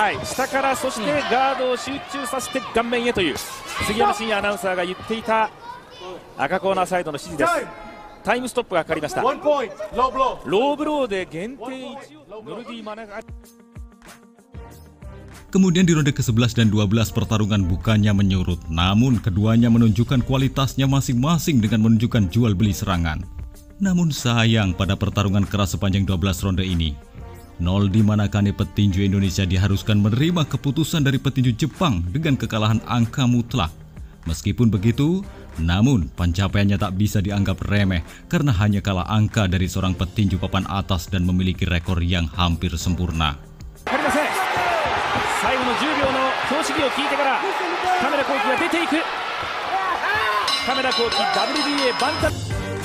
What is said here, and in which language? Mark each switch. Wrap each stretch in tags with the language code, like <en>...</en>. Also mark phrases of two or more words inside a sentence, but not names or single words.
<ja>はい、下からそしてガードを集中させて顔面へという杉山真也アナウンサーが言っていた赤コーナーサイドの指示です。タイムストップがかかりました。ローブローで限定1をノルディマナカネ、</ja> <id>Kemudian di ronde ke-11 dan 12 pertarungan bukannya menyurut, namun keduanya menunjukkan kualitasnya masing-masing dengan menunjukkan jual beli serangan. Namun sayang pada pertarungan keras sepanjang 12 ronde ini, Noldi Manakane petinju Indonesia diharuskan menerima keputusan dari petinju Jepang dengan kekalahan angka mutlak. Meskipun begitu, namun pencapaiannya tak bisa dianggap remeh karena hanya kalah angka dari seorang petinju papan atas dan memiliki rekor yang hampir sempurna.</id> <ja>最後の10秒の標識を聞いてから亀田光輝が出ていく。亀田光輝 WBA バンタム</ja>